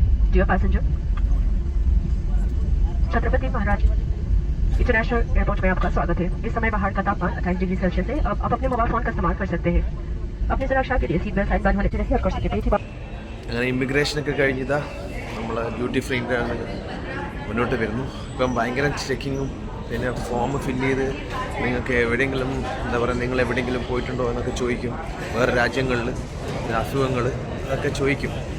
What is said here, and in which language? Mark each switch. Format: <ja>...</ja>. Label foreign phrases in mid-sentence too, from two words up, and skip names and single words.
<en>Dear passenger,</en> <hi>छत्रपति महाराज इंटरनेशनल एयरपोर्ट में आपका स्वागत है। इस समय बाहर का तापमान 28</hi> <en>degree Celsius</en> <hi>है। अब आप अपने</hi> <en>mobile phone</en> <hi>का इस्तेमाल कर सकते हैं। अपनी सुरक्षा के लिए</hi> <en>seat belt sign</en> <hi>बंद होने से रखिए और कुर्सी के पीछे</hi> <ml>അങ്ങനെ ഇമിഗ്രേഷനൊക്കെ കഴിഞ്ഞതാ നമ്മൾ</ml> <en>duty free</en> <ml>മുന്നോട്ട് വരുന്നു. ഇപ്പം ഭയങ്കര ചെക്കിങ്ങും പിന്നെ</ml> <en>form fill</en> <ml>ചെയ്ത് നിങ്ങൾക്ക് എവിടെയെങ്കിലും എന്താ പറയുക നിങ്ങൾ എവിടെയെങ്കിലും പോയിട്ടുണ്ടോ എന്നൊക്കെ ചോദിക്കും. വേറെ രാജ്യങ്ങളിൽ അസുഖങ്ങൾ അതൊക്കെ ചോദിക്കും.</ml>